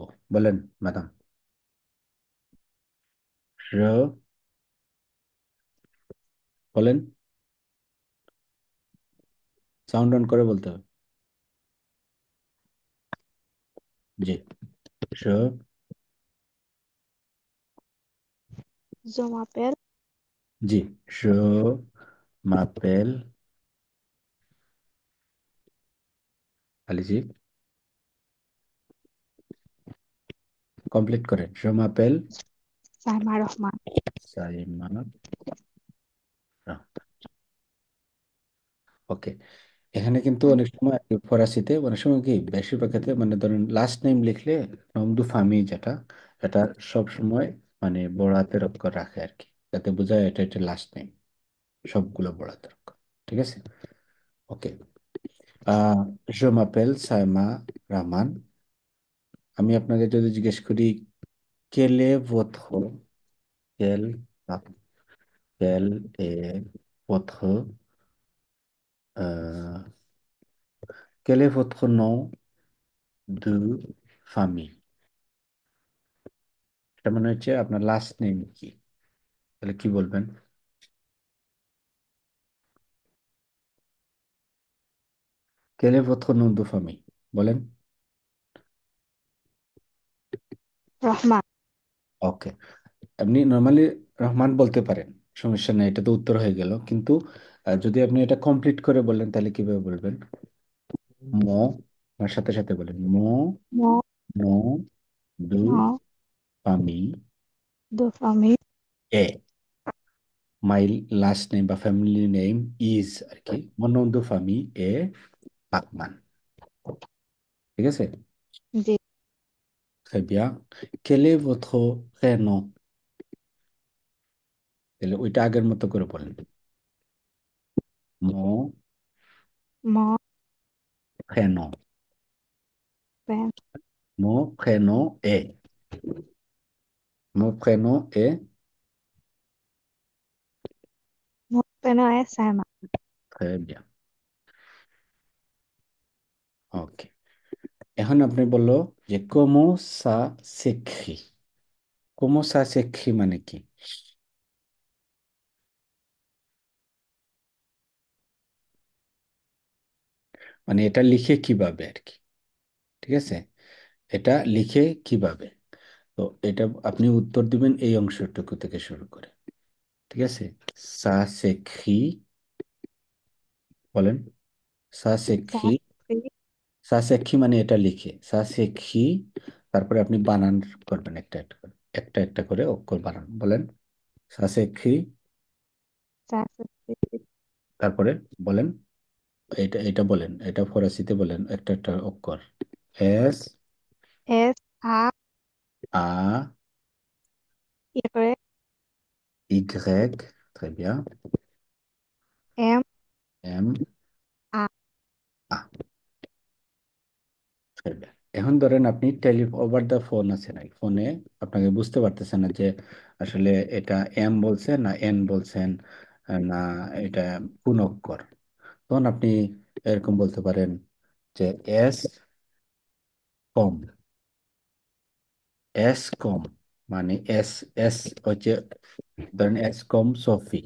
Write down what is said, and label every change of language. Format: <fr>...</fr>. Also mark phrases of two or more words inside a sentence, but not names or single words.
<bn>বলেন ম্যাডাম। বলেন, সাউন্ড অন করে বলতে হবে। জি। Je,</bn> <fr>Je m'appelle জি, je m'appelle, allez-y,</fr> <bn>কমপ্লিট করেন।</bn> <fr>Je m'appelle</fr> <bn>সাইমা রহমান। সাইমা। ওকে, এখানে কিন্তু অনেক সময় ফরাসিতে অনেক সময় কি বেশিরভাগ ক্ষেত্রে মানে ধরেন</bn> <en>last name</en> <bn>লিখলে</bn> <fr>nom de famille</fr> <bn>যেটা, এটা সব সময় মানে বড় হাতের অক্ষর রাখে আর কি, যাতে বোঝায় এটা এটা</bn> <en>last name,</en> <bn>সবগুলো বড় হাতের অক্ষর। ঠিক আছে, ওকে। আহ</bn> <fr>je m'appelle</fr> <bn>সাইমা রহমান। আমি আপনাকে যদি জিজ্ঞেস করি</bn> <fr>quel est votre, quel quel est votre euh, quel est votre nom de famille,</fr> <bn>এটা মনে হচ্ছে আপনার</bn> <en>last name</en> <bn>কি, তাহলে কি বলবেন? quel est votre nom de famille বলেন। রহমান। ওকে, আপনি নর্মালি রহমান বলতে পারেন, সমস্যা নেই, এটা তো উত্তর হয়ে গেল। কিন্তু যদি আপনি এটা কমপ্লিট করে বলেন তাহলে কিভাবে বলবেন? মো, আমার সাথে সাথে বলেন, মো</bn> <fr>মো nom de নো ফামি de famille</fr> <bn>এ,</bn> <en>my last name</en> <bn>বা</bn> <en>family name is</en> <bn>আর কি</bn> <fr>mon nom de famille est Rahman.</fr> <bn>ঠিক আছে, জি।</bn> <fr>très bien, quel est votre prénom,</fr> <bn>তাহলে ওইটা আগের মতো করে বলেন, মো</bn> <fr>মো prénom, পেন mon prénom est, mon prénom est, mon prénom est Saima. très bien,</fr> <bn>ওকে। এখন আপনি বললো যে</bn> <fr>comment ça s'écrit, comment ça s'écrit</fr> <bn>মানে কি, মানে এটা লিখে কিভাবে আর কি। ঠিক আছে, এটা লিখে কিভাবে, তো এটা আপনি উত্তর দিবেন এই অংশটুকু থেকে শুরু করে। ঠিক আছে,</bn> <fr>ça s'écrit, বলেন, ça s'écrit, সাকরি ça s'écrit</fr> <bn>মানে এটা লিখে,</bn> <fr>ça s'écrit,</fr> <bn>তারপরে আপনি বানান করবেন একটা একটা করে, একটা একটা করে অক্ষর বানান, বলেন</bn> <fr>ça s'écrit, সাকরি</fr> <bn>তারপরে বলেন এটা এটা বলেন, এটা ফরাসিতে বলেন একটা একটা অক্ষর, এস</bn> <fr>S A আ ইরে ইগ্রেক, très bien, এম এম আ। আ, très bien।</fr> <bn>এখন ধরেন আপনি টেলি</bn> <en>over the phone</en> <bn>আছে নাই ফোনে, আপনাকে বুঝতে পারতেছেন না যে আসলে এটা এম বলছেন না এন বলছেন, না এটা কোন অক্ষর, তখন আপনি এরকম বলতে পারেন যে</bn> <fr>S comme, S comme</fr> <bn>মানে এস, এস হচ্ছে ধরেন</bn> <fr>S comme Sophie.</fr>